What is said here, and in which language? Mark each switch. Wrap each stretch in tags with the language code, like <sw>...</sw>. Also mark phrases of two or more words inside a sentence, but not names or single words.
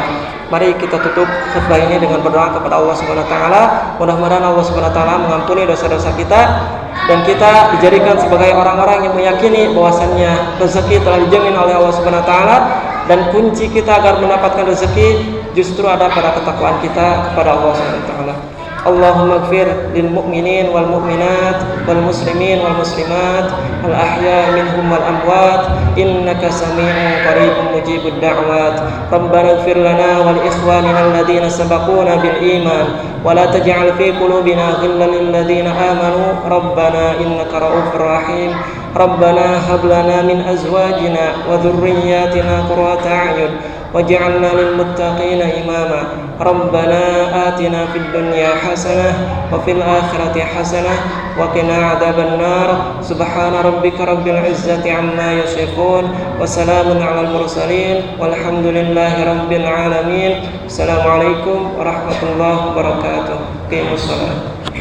<id>Mari kita tutup khutbah ini dengan berdoa kepada Allah</id> <ar>سبحانه وتعالى.</ar> <id>Mudah-mudahan Allah</id> <ar>سبحانه وتعالى</ar> <id>mengampuni dosa-dosa kita dan kita dijadikan sebagai orang-orang yang meyakini bahwasannya rezeki telah dijamin oleh Allah</id> <ar>سبحانه وتعالى,</ar> <id>dan kunci kita agar mendapatkan rezeki justru ada pada ketakwaan kita kepada Allah</id> <ar>سبحانه وتعالى. اللهم اغفر للمؤمنين والمؤمنات والمسلمين والمسلمات الأحياء منهم والأموات إنك سميع قريب مجيب الدعوات. ربنا اغفر لنا ولإخواننا الذين سبقونا بالإيمان ولا تجعل في قلوبنا غلا للذين آمنوا ربنا إنك رؤوف رحيم. ربنا هب لنا من أزواجنا وذرياتنا قرة أعين واجعلنا للمتقين إماما. ربنا آتنا في الدنيا حسنة وفي الآخرة حسنة وقنا عذاب النار. سبحان ربك رب العزة عما يصفون وسلام على المرسلين والحمد لله رب العالمين. السلام عليكم ورحمة الله وبركاته. أقيموا الصلاة.</ar>